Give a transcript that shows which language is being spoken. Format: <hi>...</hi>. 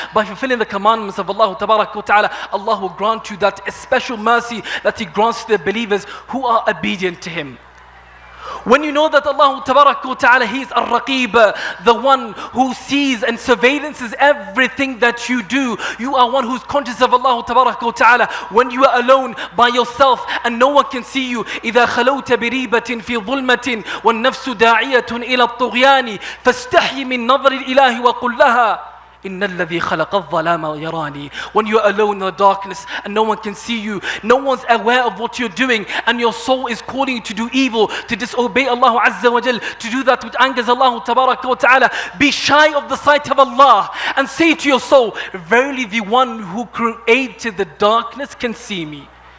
<en>By fulfilling the commandments of Allah Tabaraka wa Ta'ala, Allah will grant you that special mercy that He grants to the believers who are obedient to Him. When you know that Allah Tabaraka wa Ta'ala, He is Ar-Raqib, the one who sees and surveillances everything that you do. You are one who's conscious of Allah Tabaraka wa Ta'ala. When you are alone by yourself and no one can see you,</en> <ar>إِذَا خَلَوْتَ بِرِيبَةٍ فِي ظُلْمَةٍ وَالنَّفْسُ دَاعِيَةٌ إِلَى الطُّغْيَانِ فَاسْتَحْيِ مِنْ نَظْرِ الْإِلَهِ وَقُلْ لَهَا إِنَّ الَّذِي خَلَقَ الظَّلَامَ يَرَانِي.</ar> <en>When you're alone in the darkness and no one can see you, no one's aware of what you're doing, and your soul is calling you to do evil, to disobey Allah Azza wa Jal, to do that which angers Allah Tabaraka wa Ta'ala, be shy of the sight of Allah and say to your soul, verily the one who created the darkness can see me.</en>